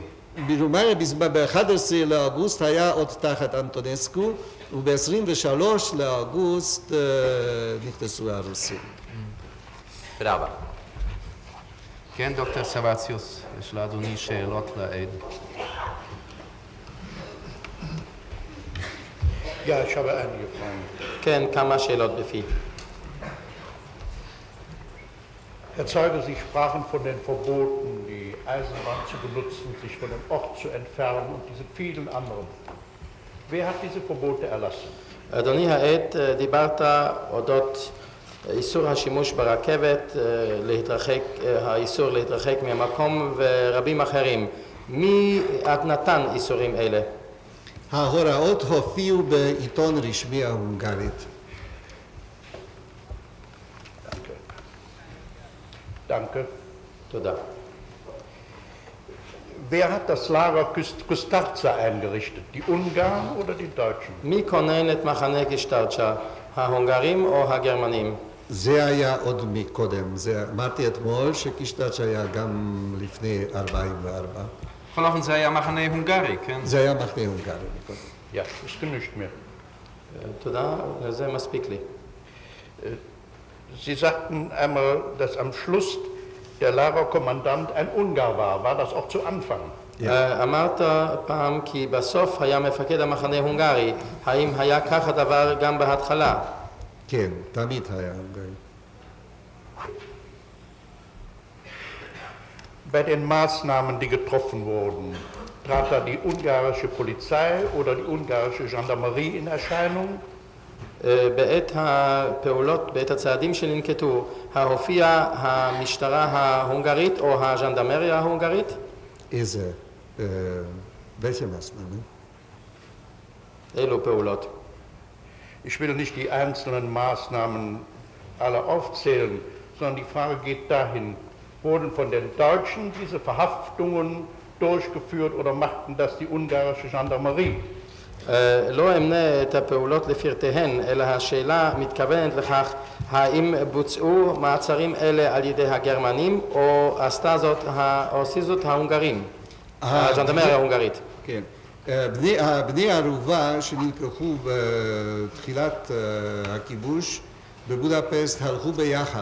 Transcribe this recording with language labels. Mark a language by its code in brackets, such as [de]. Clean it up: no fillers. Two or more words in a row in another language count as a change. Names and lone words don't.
[he] ברומניה ב-11 לאוגוסט היה עוד תחת אנטונסקו, וב-23 לאוגוסט נכנסו הרוסים. תודה רבה. כן, דוקטור סבציוס, יש לאדוני שאלות לעד. [de] Ja, ich habe einige Fragen. [he] כן, כמה שאלות בפי. [de] Herr Zeuge, Sie sprachen von den Verboten, die Eisenbahn zu benutzen, sich von dem Ort zu entfernen und diese vielen anderen. Wer hat diese Verbote erlassen? [he] אדוני העד, דיברת אודות איסור השימוש ברכבת, האיסור להתרחק מהמקום ורבים אחרים. מי נתן איסורים אלה? ההוראות הופיעו בעיתון רשמי ההונגרית. [de] Danke. [he] תודה. [de] Wer hat das Lager Kustarza eingerichtet? Die Ungarn oder die Deutschen? [he] מי כונן את מחנה קישטרצ'ה, ההונגרים או הגרמנים? זה היה עוד מקודם, אמרתי אתמול שקישטרצ'ה היה גם לפני 44. בכל אופן זה היה מחנה הונגרי, כן? זה היה מחנה הונגרי מקודם. [de] Ja, das genügt mir. [he] תודה, זה מספיק לי. [de] Sie sagten einmal, dass am Schluss der Lagerkommandant ein Ungar war. War das auch zu Anfang? [he] אמרת פעם כי בסוף היה מפקד המחנה הונגרי. האם היה כך הדבר גם בהתחלה? כן, תמיד היה הונגרי. [de] Bei den Maßnahmen, die getroffen wurden, trat da die ungarische Polizei oder die ungarische Gendarmerie in Erscheinung? [he] בעת הפעולות, בעת הצעדים שננקטו, הופיעה המשטרה ההונגרית או הז'נדרמריה ההונגרית? איזה, [de] welche Maßnahmen? [he] אילו פעולות? [de] Ich will nicht die einzelnen Maßnahmen alle aufzählen, sondern die Frage geht dahin, wurden von den Deutschen diese Verhaftungen durchgeführt oder machten das die ungarische Gendarmerie? [he] לא אמנה את הפעולות לפרטיהן, אלא השאלה מתכוונת לכך האם בוצעו מעצרים אלה על ידי הגרמנים או עשו זאת ההונגרים, הז'נדרמריה ההונגרית. כן. בני ערובה שנלקחו בתחילת הכיבוש בבודפסט הלכו ביחד.